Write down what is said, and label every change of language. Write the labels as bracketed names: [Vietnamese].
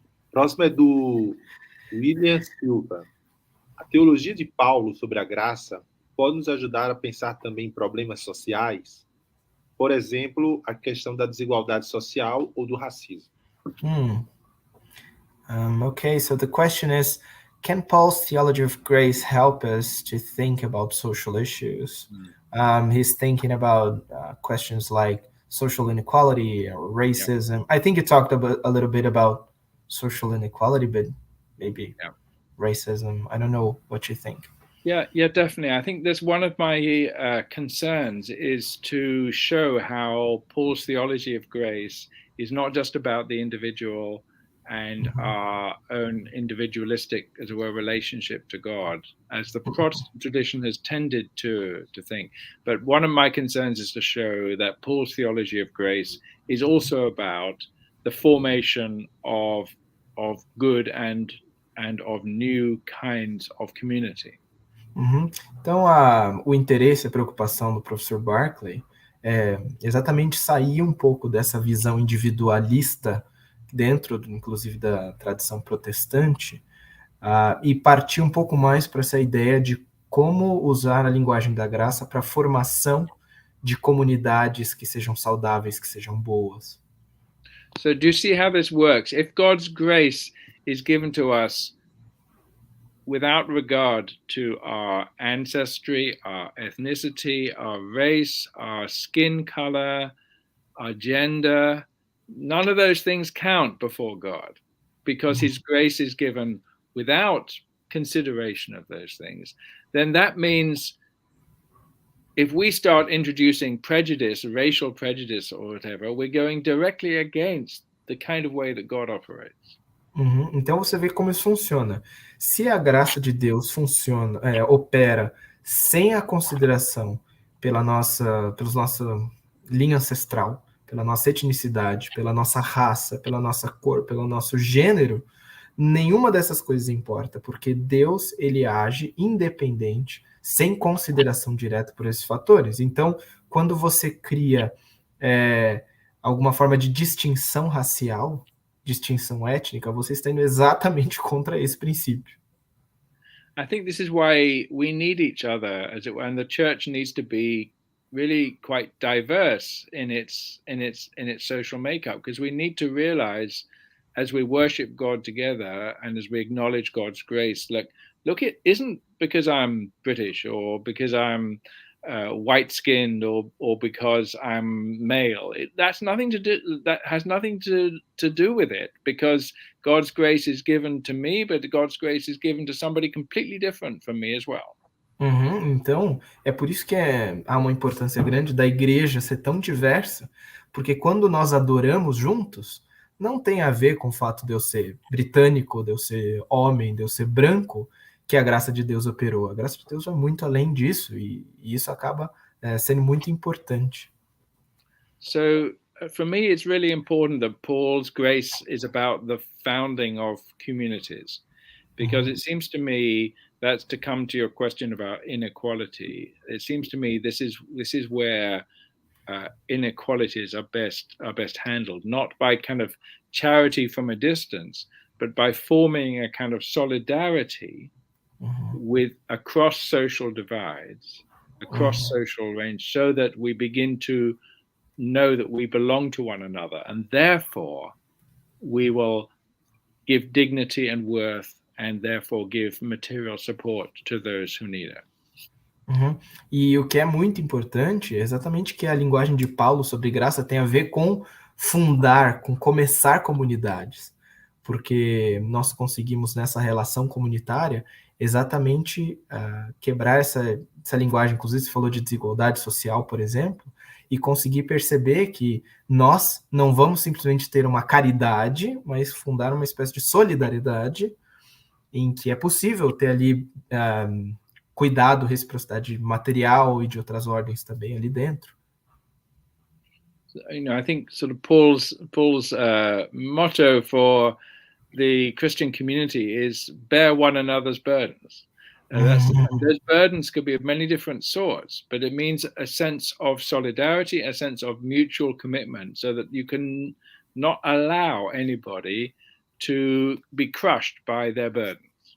[Portuguese] Próximo é do William Silva. A teologia de Paulo sobre a graça pode nos ajudar a pensar também em problemas sociais? Por exemplo, a questão da desigualdade social ou do racismo. [English] Okay, so the question is, can Paul's theology of grace help us to think about social issues? He's thinking about questions like social inequality or racism. Yeah. I think you talked a little bit about social inequality, but maybe racism. I don't know what you think. Yeah, definitely. I think that's one of my concerns, is to show how Paul's theology of grace is not just about the individual and our own individualistic, as it were, relationship to God, as the Protestant tradition has tended to think. But one of my concerns is to show that Paul's theology of grace is also about the formation of good and of new kinds of community. [Portuguese] Então, o interesse, a preocupação do professor Barclay é exatamente sair um pouco dessa visão individualista dentro, inclusive, da tradição protestante, e partir um pouco mais para essa ideia de como usar a linguagem da graça para a formação de comunidades que sejam saudáveis, que sejam boas. [English] So do you see how this works? If God's grace is given to us without regard to our ancestry, our ethnicity, our race, our skin color, our gender, none of those things count before God, because his grace is given without consideration of those things. Then that means if we start introducing prejudice, racial prejudice or whatever, we're going directly against the kind of way that God operates. [Portuguese] Então você vê como isso funciona. Se a graça de Deus opera sem a consideração pela nossa linha ancestral, pela nossa etnicidade, pela nossa raça, pela nossa cor, pelo nosso gênero, nenhuma dessas coisas importa, porque Deus, ele age independente, sem consideração direta por esses fatores. Então, quando você cria alguma forma de distinção racial, distinção étnica, você está indo exatamente contra esse princípio. [English] I think this is why we need each other, as it were, and the church needs to be really quite diverse in its social makeup, because we need to realize, as we worship God together and as we acknowledge God's grace, look, it isn't because I'm British or because I'm white-skinned or because I'm male. That has nothing to do with it, because God's grace is given to me, but God's grace is given to somebody completely different from me as well. [Portuguese] Então, é por isso que há uma importância grande da igreja ser tão diversa, porque quando nós adoramos juntos, não tem a ver com o fato de eu ser britânico, de eu ser homem, de eu ser branco, que a graça de Deus operou. A graça de Deus vai muito além disso, e isso acaba sendo muito importante. [English] So for me, it's really important that Paul's grace is about the founding of communities, because it seems to me that's to come to your question about inequality. It seems to me this is where inequalities are best handled, not by kind of charity from a distance, but by forming a kind of solidarity with across social divides, across social range, so that we begin to know that we belong to one another, and therefore we will give dignity and worth, and therefore give material support to those who need it. [Portuguese] E o que é muito importante é exatamente que a linguagem de Paulo sobre graça tem a ver com fundar, com começar comunidades, porque nós conseguimos nessa relação comunitária exatamente quebrar essa linguagem. Inclusive você falou de desigualdade social, por exemplo, e conseguir perceber que nós não vamos simplesmente ter uma caridade, mas fundar uma espécie de solidariedade em que é possível ter ali cuidado, reciprocidade material e de outras ordens também ali dentro. [English] You know, I think sort of Paul's motto for the Christian community is bear one another's burdens. Those burdens could be of many different sorts, but it means a sense of solidarity, a sense of mutual commitment, so that you can not allow anybody to be crushed by their burden.